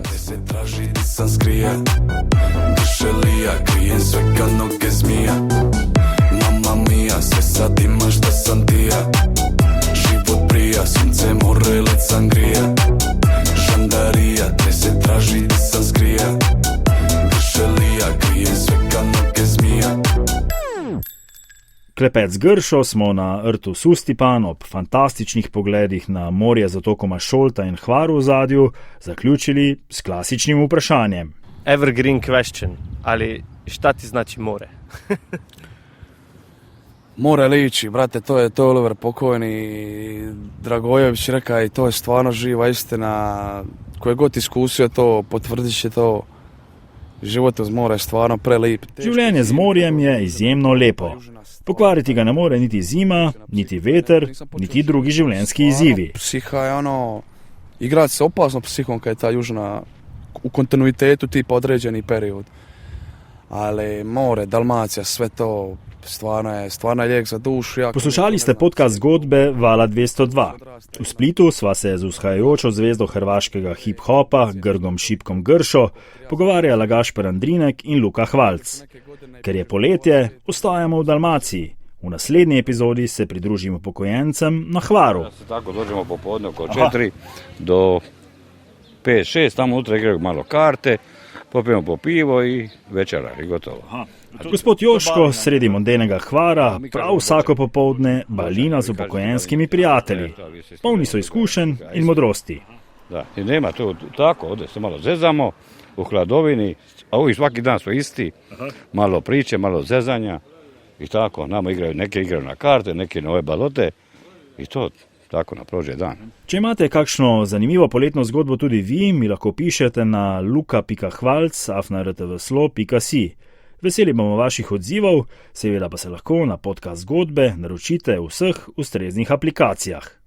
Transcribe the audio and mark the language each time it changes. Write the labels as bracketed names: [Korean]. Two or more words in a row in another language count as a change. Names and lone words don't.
[Croatian] Se traži di sam skrije, duše lija, krijem sve ka noge zmija. [Italian] Mamma mia, [Croatian] sve sad ima šta sam ti ja. Život prija, sunce, more, led sangrija. Žandarija, te se traži di sam skrije, duše lija, krijem sve ka noge zmija. [Slovenian] Klepet z Gršo smo na rtu Sustipan ob fantastičnih pogledih na morje z otokoma Šolta in Hvar v ozadju zaključili s klasičnim vprašanjem. [English] Evergreen question, [Croatian] ali šta ti znači more? More liči, brate, to je Oliver pokojni Dragojević rekao i to je stvarno živa istina. Ko je god iskusio to, potvrdit će to. Život uz more je stvarno prelip. [Slovenian] Življenje z morjem je izjemno lepo. Pokvariti ga ne more niti zima, niti veter, niti drugi življenjski izzivi. [Croatian] Psiha je igrati se opasno psihom kad je ta južna u kontinuitetu tipa određeni period. Ali more, Dalmacija, sve to stvarno je lijek za dušu. [Slovenian] Poslušali ste podcast zgodbe Vala 202. V Splitu sva se z vzhajajočo zvezdo hrvaškega hip-hopa Grgom Šipkom Gršo pogovarjala Gašper Andrinek in Luka Hvalc. Ker je poletje, ostajamo v Dalmaciji. V naslednji epizodi se pridružimo pokojencem na Hvaru. [Croatian] Tako dođemo popodne oko 4 do 5-6, tamo unutra igraju malo karte, popijemo po pivo i večera i gotovo. [Slovenian] Gospod Joško sredi mondejnega Hvara prav vsako popoldne balina z upokojenskimi prijatelji. Polni so izkušenj in modrosti. [Croatian] Da, i nema to tako, ovdje se malo zezamo u hladovini, a uvijek svaki dan su isti, malo priče, malo zezanja i tako, nama neke igraju na karte, neke na ove balote i to tako na prođe dan. [Slovenian] Če imate kakšno zanimivo poletno zgodbo tudi vi, mi lahko pišete na luka.hvalc@rtvslo.si. Veseli bomo vaših odzivov, seveda pa se lahko na podcast zgodbe naročite v vseh ustreznih aplikacijah.